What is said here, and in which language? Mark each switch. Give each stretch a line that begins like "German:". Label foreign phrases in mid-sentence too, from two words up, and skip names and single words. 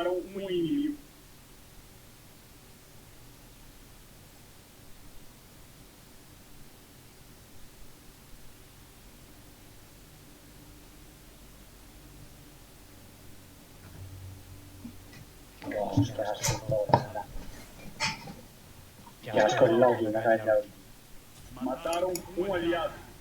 Portuguese: como inimigo.
Spanish: Dios, qué asco todo, nada. Qué asco el lobby, me cae el lobby.
Portuguese: Mataram um aliado.